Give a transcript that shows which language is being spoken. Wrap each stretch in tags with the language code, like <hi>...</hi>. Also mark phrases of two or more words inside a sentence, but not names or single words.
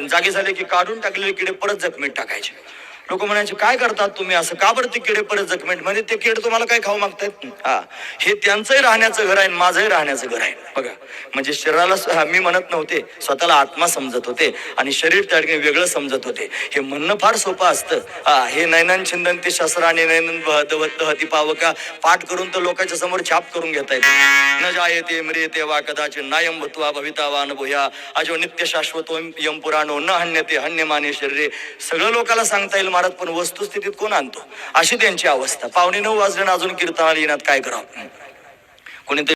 <mr>जागे झाले की काढून टाकलेले किडे परत जखमेत टाकायचे. लोक म्हणायचे काय करतात तुम्ही असं, का बरं ते किडे परत जखमेत? म्हणजे ते किडे तुम्हाला काय खाऊ मागतायत? हे त्यांचंही राहण्याचं घर आहे, माझंही राहण्याचं घर आहे. बघा, म्हणजे शरीराला मी म्हणत नव्हते, स्वतःला आत्मा समजत होते आणि शरीर त्या ठिकाणी वेगळं समजत होते. हे म्हणणं फार सोपं असतं. हे</mr> <sa>नैनन छिंदन ते शस्त्र</sa> <mr>आणि</mr> <sa>नैनन दहती पावका</sa> <mr>पाठ करून तर लोकांच्या समोर छाप करून घेता येते.</mr> <sa>न जायते म्रियते वा कदाचित नायम भूत्वा भविता वा अनुभूया अजो नित्य शाश्वतो यम पुराणो न हन्यते हन्यमाने शरीरे.</sa> <mr>सगळं लोकांना सांगता येईल महाराज, पण वस्तुस्थितीत कोण आणतो? अशी त्यांची अवस्था. 8:45 वाजले अजून कीर्तनाला येण्यात काय करावं? कोणीतरी</mr>